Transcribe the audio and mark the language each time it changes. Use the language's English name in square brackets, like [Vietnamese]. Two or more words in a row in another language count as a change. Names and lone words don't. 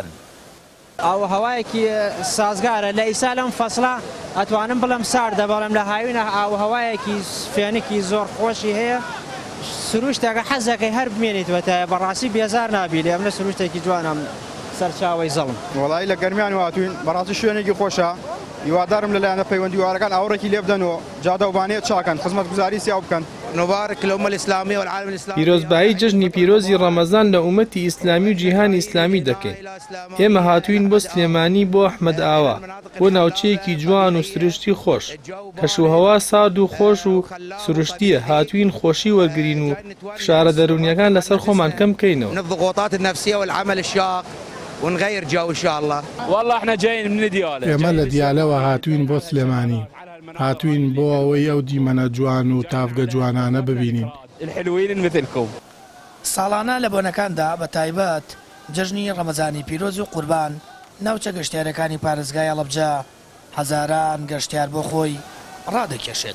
[Central Kurdish] ئاوهەوایەکی سازگارە لە ئیسا لەم فەسڵە ئەتوانم بڵم ساردە بەڵام لە هاوینە ئاوهەوایەکی فێنێکی زۆر خۆشی هەیە سروشتێکە حەزەکەی هەر بمێنیتوەتە بەڕاستی بێزار نابی لێ ئەمە سروشتێکی جوانم سەرچاوی زەڵم وڵی لە گەرمیان هاتوین بەڕاستی شوێنێکی خۆشە هیوادارم لەلایەنە پەیوەندیوارەکان ئاوڕێکی لێ بدەن و جادەوبانەیە چاکەن خزمەتگوزاری سیاو بکەن. [Arabic] نبارك الأمة الإسلامية والعالم الإسلامي. [Central Kurdish] پیرۆزبایی جژنی پیرۆزی ڕەمەزان لە ئومەتی ئیسلامی و جیهانی ئیسلامی دەکەین. ئێمە هاتوین بۆ سلێمانی بۆ ئەحمەد ئاوا بۆ ناوچەیەکی جوان و سروشتی خۆش کەشوهەوا سارد و خۆش و سروشتیە هاتوین خۆشی وەرگرین و فشارە دەرونیەکان لەسەر خۆمان کەم بکەینەوە. [Arabic] من الضغوطات النفسية والعمل الشاق ونغير جو إن شاء الله. والله احنا جايين من ديالى. [Central Kurdish] ئێمە لە دیالەوە هاتوین بۆ سلێمانی هاتوین بۆ ئەوەی ئەو دیمەنە جوان و تافگە جوانانە ببینین. [Arabic] الحلوين مثلكم. [Central Kurdish] ساڵانە لە بۆنەکاندا بە تایبەت جەژنی ڕەمەزانی پیرۆز و قوربان ناوچە گەشتیارەکانی پارێزگای هەڵەبجە هەزاران گەشتیار بۆ خۆی ڕادەکێشێت.